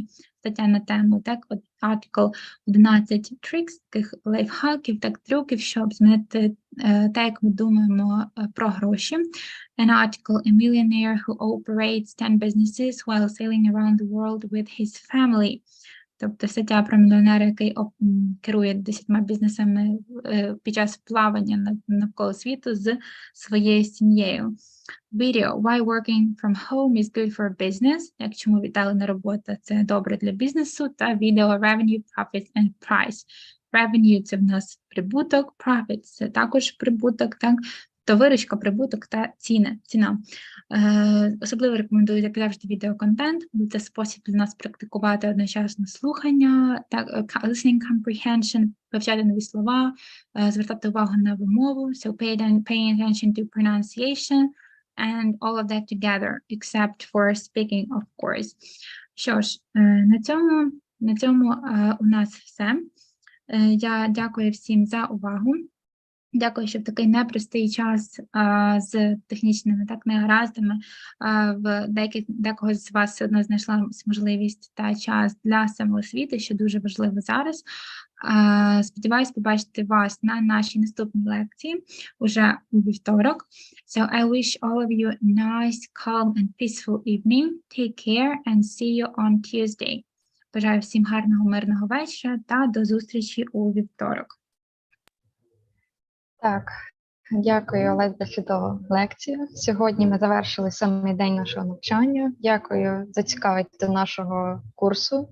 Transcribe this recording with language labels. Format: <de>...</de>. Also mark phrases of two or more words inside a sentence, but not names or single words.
<uk>Стаття на тему, так, от</uk> <en>article 11 tricks,</en> <uk>таких лайфхаків, так, трюків, щоб змінити те, як ми думаємо про гроші.</uk> <en>An article, a millionaire who operates 10 businesses while sailing around the world with his family.</en> <uk>Тобто стаття про мільйонера, який керує 10 бізнесами під час плавання навколо світу з своєю сім'єю.</uk> <en>Video, why working from home is good for business,</en> <uk>як чому віддалена робота це добре для бізнесу, та</uk> <en>video, revenue, profits and price.</en> <uk>Revenue – це в нас прибуток, profit – це також прибуток, так? То виручка, прибуток та ціна. Особливо рекомендую, як завжди, відеоконтент, бо це спосіб для нас практикувати одночасно слухання, так,</uk> <en>listening comprehension,</en> <uk>вивчати нові слова, звертати увагу на вимову,</uk> <en>so paying attention to pronunciation, and all of that together, except for speaking, of course.</en> <uk>Що ж, на цьому у нас все. Я дякую всім за увагу. Дякую, що в такий непростий час з технічними негараздами в декого з вас все одно знайшла можливість та час для самоосвіти, що дуже важливо зараз. Сподіваюсь побачити вас на нашій наступній лекції уже у вівторок.</uk> <en>So I wish all of you a nice, calm and peaceful evening. Take care and see you on Tuesday.</en> <uk>Бажаю всім гарного, мирного вечора та до зустрічі у вівторок. Так, дякую, Олег, за чудову лекцію. Сьогодні ми завершили самий день нашого навчання. Дякую за цікавість до нашого курсу.</uk>